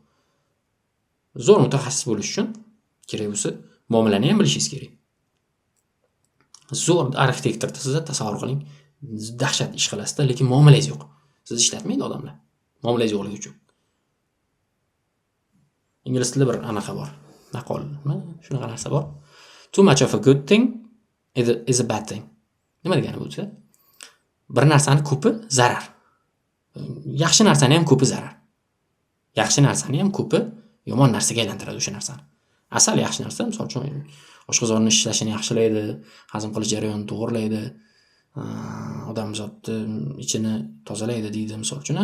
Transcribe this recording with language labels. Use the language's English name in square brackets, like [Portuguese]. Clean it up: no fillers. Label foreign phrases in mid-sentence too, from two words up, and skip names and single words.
[Uzbek] Zo'r mutaxassis bo'lish uchun kerak bo'lsa, muomalani ham bilishingiz kerak. Zo'r arxitektorda siz tasavvur qiling, dahshat ish qilasizda, lekin muomalangiz yo'q. Siz ishlatmaydi odamlar. Muomalangiz yo'qligi uchun. Ingliz tilida bir anaqa bor. Maqolmi? Shunaqa narsa bor. [English] Too much of a good thing is a bad thing. [Uzbek] Nima degani bu desa? Bir narsani ko'pi zarar. Yaxshi narsani ham ko'pi zarar. Yaxshi narsani ham ko'pi yomon narsaga aylantiradi o'sha narsani. Asal yaxshi narsa, misol uchun oshqozonni ishlashini yaxshilaydi, hazm qilish jarayonini to'g'rilaydi, odamzodni ichini tozalaydi deydi, misol uchun.